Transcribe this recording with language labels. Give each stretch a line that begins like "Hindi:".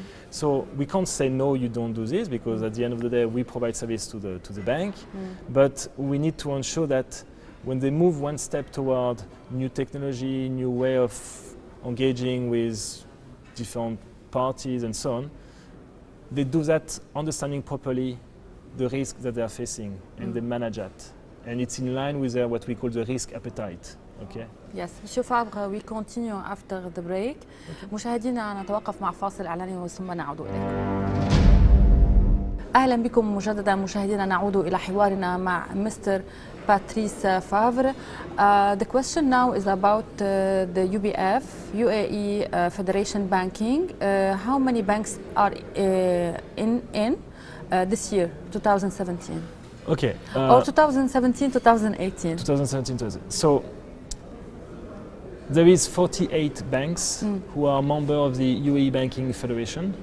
English: So we can't say no, you don't do this, because at the end of the day we provide service to the bank, but we need to ensure that when they move one step toward new technology, new way of engaging with different parties and so on, they do that understanding properly the risk that they are facing and they manage that. And it's in line with what we call the risk appetite. Okay. Yes, Monsieur Favre, we continue after the break.
Arabic: مشاهدينا نتوقف مع فاصل إعلاني ثم نعود إليكم. أهلا بكم مجددا مشاهدينا، نعود إلى حوارنا مع مستر باتريس فافر.
English: The question now is about the UBF, UAE Federation Banking. How many banks are in this year, 2017? Okay. Or 2017, 2018? 2017, 2018. So there is 48 banks who are member of the UAE Banking Federation.